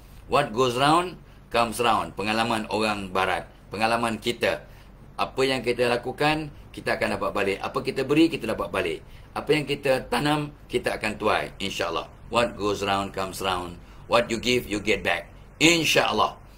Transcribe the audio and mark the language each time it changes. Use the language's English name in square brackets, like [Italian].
[English] What goes round comes round. [Malay] Pengalaman orang barat, pengalaman kita. Apa yang kita lakukan, kita akan dapat balik. Apa kita beri, kita dapat balik. Apa yang kita tanam, kita akan tuai, insya-Allah. [English] What goes round comes round. What you give, you get back, insya-Allah.